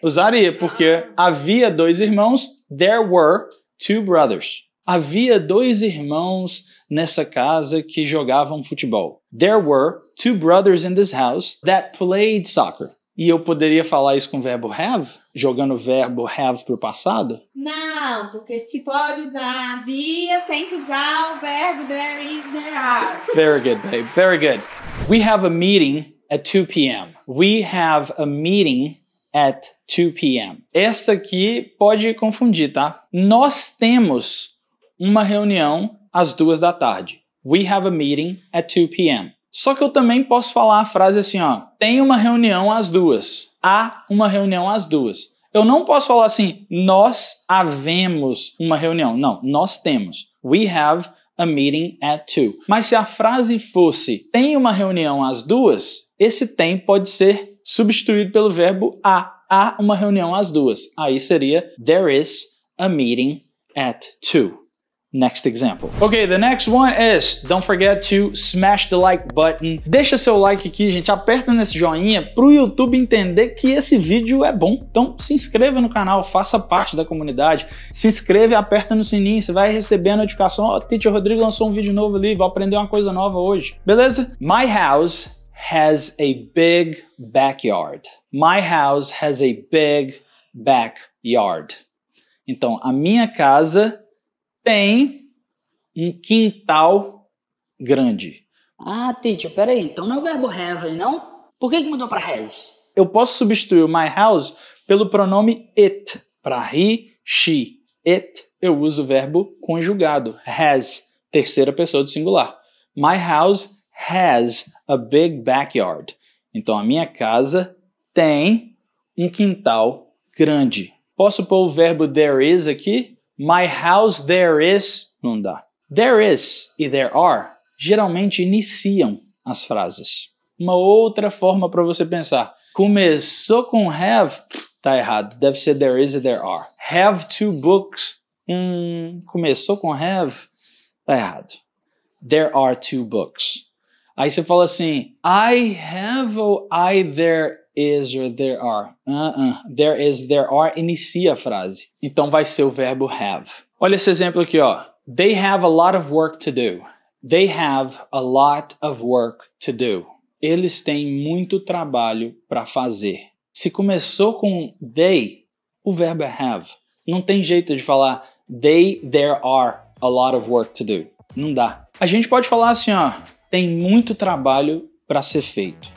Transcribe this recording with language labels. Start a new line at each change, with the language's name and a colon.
Portuguese: Usaria, porque havia 2 irmãos,
English: there were 2 brothers.
Portuguese: Havia 2 irmãos nessa casa que jogavam futebol.
English: There were 2 brothers in this house that played soccer.
Portuguese: E eu poderia falar isso com o verbo have? Jogando o verbo have para o passado? Não, porque se pode usar havia, tem que usar o verbo
English: there is, there are. Very good, babe. Very good. We have a meeting at 2 p.m. We have a meeting at 2 p.m.
Portuguese: Essa aqui pode confundir, tá? Nós temos uma reunião às 2 da tarde.
English: We have a meeting at 2 p.m.
Portuguese: Só que eu também posso falar a frase assim, ó. Tem uma reunião às 2. Há uma reunião às 2. Eu não posso falar assim, nós havemos uma reunião. Não, nós temos.
English: We have a meeting at 2.
Portuguese: Mas se a frase fosse, tem uma reunião às 2, esse tem pode ser substituído pelo verbo há. Há uma reunião às 2. Aí seria,
English: there is a meeting at 2. Next example. Okay, the next one is, don't forget to smash the like button.
Portuguese: Deixa seu like aqui, gente, aperta nesse joinha pro YouTube entender que esse vídeo é bom. Então se inscreva no canal, faça parte da comunidade. Se inscreve e aperta no sininho, você vai receber a notificação. Ó, Teacher Rodrigo lançou um vídeo novo ali, vou aprender uma coisa nova hoje. Beleza?
English: My house has a big backyard. My house has a big backyard.
Portuguese: Então, a minha casa tem um quintal grande. Ah, teacher, peraí. Então não é o verbo have aí, não? Por que mudou para has? Eu posso substituir o my house pelo pronome it. Para he, she. It, eu uso o verbo conjugado. Has, terceira pessoa do singular.
English: My house has a big backyard.
Portuguese: Então, a minha casa tem um quintal grande. Posso pôr o verbo there is aqui?
English: My house there is,
Portuguese: não dá. There is e there are geralmente iniciam as frases. Uma outra forma para você pensar. Começou com have, tá errado. Deve ser there is e there are.
English: Have two books.
Portuguese: Começou com have, tá errado.
English: There are two books.
Portuguese: Aí você fala assim,
English: I have ou I there is or there are. There is, there are,
Portuguese: inicia a frase. Então vai ser o verbo have. Olha esse exemplo aqui, ó.
English: They have a lot of work to do. They have a lot of work to do.
Portuguese: Eles têm muito trabalho para fazer. Se começou com they, o verbo é have. Não tem jeito de falar
English: there are a lot of work to do.
Portuguese: Não dá. A gente pode falar assim, ó. Tem muito trabalho para ser feito.